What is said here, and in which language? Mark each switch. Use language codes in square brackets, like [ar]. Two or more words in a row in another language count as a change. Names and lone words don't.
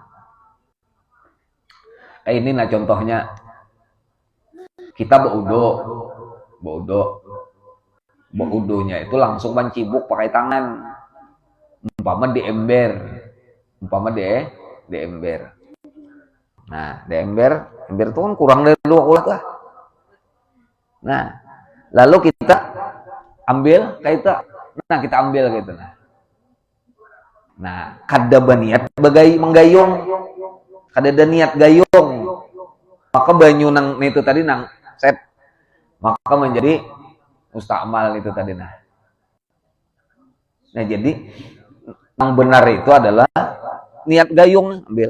[bjn] Ini nah contohnya kita baudunya itu langsung mencibuk pakai tangan. Umpama di ember. Nah, di ember itu kan kurang dari 2 qula lah. Nah, lalu kita ambil kita ambil gitu nah kada baniat menggayung, kada ada niat gayung, maka banyu nang itu tadi nang set maka menjadi mustakmal itu tadi nah jadi yang benar itu adalah niat gayung ambil.